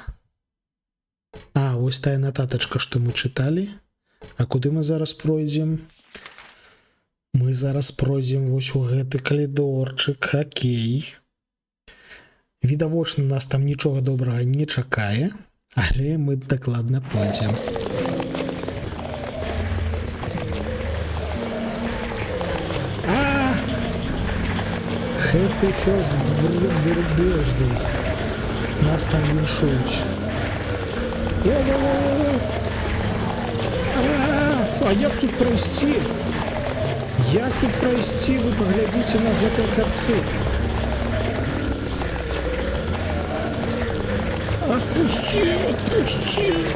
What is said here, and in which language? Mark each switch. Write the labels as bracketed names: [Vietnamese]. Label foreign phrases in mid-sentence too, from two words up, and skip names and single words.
[Belarusian] А, ось тая нататачка, што мы чыталі. А куды мы зараз пройдзем? Мы зараз пройдзем вось у гэты калідорчык. Окей. Відавочна, нас там нічога добрага не чакае, але мы дакладна пойдзем. [English] Happy first birthday. [Belarusian] Нас там віншують. А як тут пройсці? Як тут пройсці? Вы паглядзіце на гэтыя капцы. [Russian] Отпусти, отпусти.